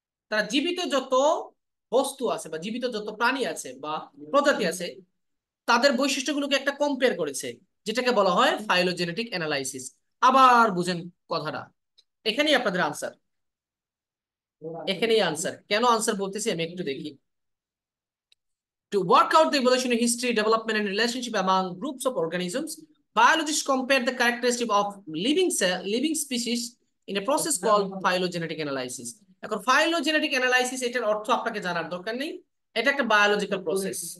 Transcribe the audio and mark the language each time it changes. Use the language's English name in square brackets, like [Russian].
[Bangla] তারা জীবিত যত বস্তু আছে বা জীবিত যত প্রাণী আছে বা প্রজাতি আছে, তাদের বৈশিষ্ট্যগুলোকে একটা কম্পেয়ার করেছে, যেটাকে বলা হয় ফাইলোজেনেটিক অ্যানালাইসিস। আবার বুঝেন কথাটা, এখানেই আপনাদের আনসার, এখানেই আনসার। কেন আনসার বলতেছি আমি একটু দেখি। [English] To work out the evolutionary history, development, and relationship among groups of organisms, biologists compare the characteristics of living species in a process called phylogenetic analysis. [Bangla] এখন phylogenetic analysis এটার অর্থ আপনাকে জানার দরকার নেই, এটা একটা বায়োলজিক্যাল প্রসেস।